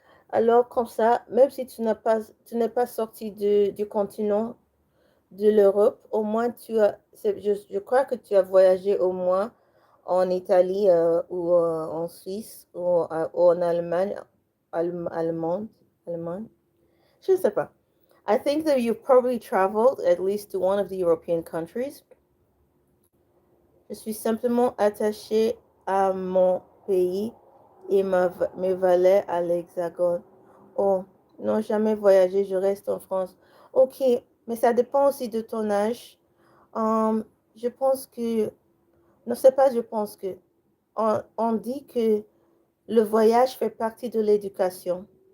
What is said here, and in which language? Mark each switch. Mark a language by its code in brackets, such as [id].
[fr] Alors, comme ça, même si tu n'es pas sorti du continent de l'Europe, au moins je crois que tu as voyagé au moins en Italie ou en Suisse ou en Allemagne, Allemande, Allemagne, je ne sais pas. [en] I think that you probably traveled at least to one of the European countries. [fr] Je suis simplement attachée à mon pays et mes valets à l'Hexagone. Oh, non, jamais voyagé, je reste en France. Ok, mais ça dépend aussi de ton âge. Hum, je pense que, non, c'est pas je pense que, on dit que le voyage fait partie de l'éducation.